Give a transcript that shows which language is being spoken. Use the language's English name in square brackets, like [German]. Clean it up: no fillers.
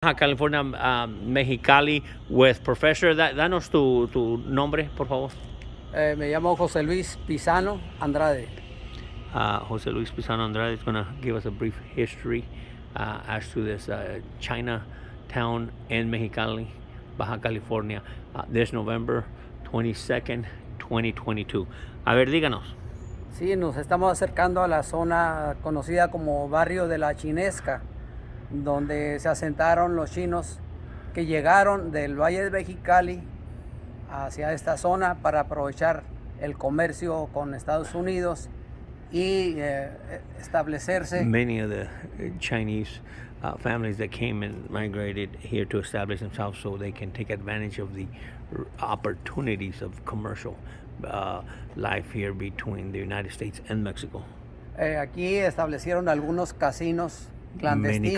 [English] Baja California, Mexicali, with Professor. [Spanish] Danos tu nombre, por favor. Me llamo JoseLuis Pizano Andrade. [English] JoseLuis Pizano Andrade is going to give us a brief history as to this Chinatown in Mexicali, Baja California, this November 22nd, 2022. [Spanish] A ver, díganos. Sí, nos estamos acercando a la zona conocida como barrio de la Chinesca, donde se asentaron los chinos que llegaron del Valle de Mexicali hacia esta zona para aprovechar el comercio con Estados Unidos y establecerse. [English] Many of the Chinese families that came and migrated here to establish themselves so they can take advantage of the opportunities of commercial life here between the United States and Mexico. [Spanish] Aquí establecieron algunos casinos clandestinos.